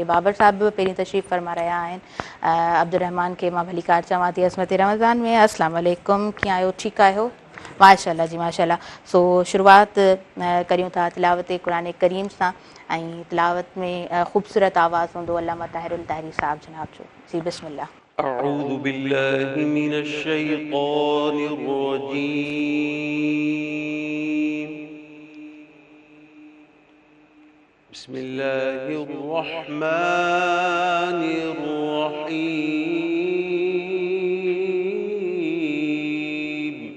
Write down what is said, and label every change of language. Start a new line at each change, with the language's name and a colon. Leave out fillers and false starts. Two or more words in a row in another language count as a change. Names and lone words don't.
Sindhi: बाबर साहब बि पहिरीं तशरीफ़ फरमा रहिया आहिनि। अब्दुर रहमान खे मां भलीकार चवां थी अज़मत रमज़ान में।
Arabic: السلام عليكم,
Sindhi: कीअं आहियो? ठीकु आहियो? माशाअल्लाह जी माशाअल्लाह। सो शुरूआति करियूं था तिलावत क़ुरान करीम सां ऐं तिलावत में ख़ूबसूरत आवाज़ हूंदो अल्लामा ताहिरुल ताहिरी साहब जनाब जो। जी बिस्मिल्लाह।
Arabic: أعوذ بالله من الشيطان الرجيم. بسم الله الرحمن الرحيم.